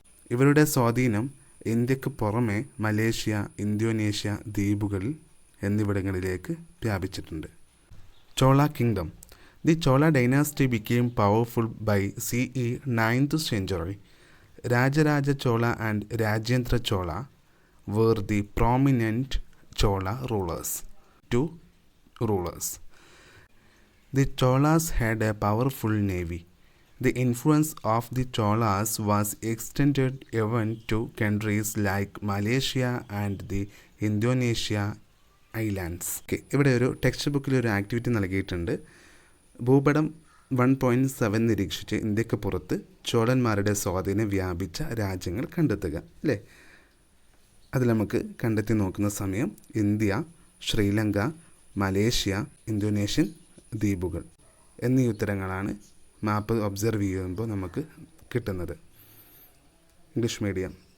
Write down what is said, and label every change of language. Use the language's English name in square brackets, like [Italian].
[Malayalam] ഇവരുടെ സ്വാധീനം ഇന്ത്യക്ക് പുറമെ മലേഷ്യ, ഇന്തോനേഷ്യ ദ്വീപുകളിൽ എന്നിവിടങ്ങളിലേക്ക് വ്യാപിച്ചിട്ടുണ്ട്. Chola kingdom. [English] The Chola dynasty became powerful by CE 9th century. Rajaraja Chola and Rajendra Chola were the prominent Chola rulers. 2 rulers. The Cholas had a powerful navy. The influence of the Cholas was extended even to countries like Malaysia and the Indonesia islands. [Malayalam] ഇവിടെ ഒരു text ബുക്കിൽ ഒരു activity നൽകിയിട്ടുണ്ട്. ഭൂപടം 1.7 നിരീക്ഷിച്ച് ഇന്ത്യക്ക് പുറത്ത് ചോളന്മാരുടെ സ്വാധീനം വ്യാപിച്ച രാജ്യങ്ങൾ കണ്ടെത്തുക അല്ലേ. അതിൽ നമുക്ക് കണ്ടെത്തി നോക്കുന്ന സമയം ഇന്ത്യ, ശ്രീലങ്ക, മലേഷ്യ, ഇന്തോനേഷ്യൻ ദ്വീപുകൾ എന്നീ ഉത്തരങ്ങളാണ് മാപ്പ് ഒബ്സർവ് ചെയ്യുമ്പോൾ നമുക്ക് കിട്ടുന്നത്. English medium.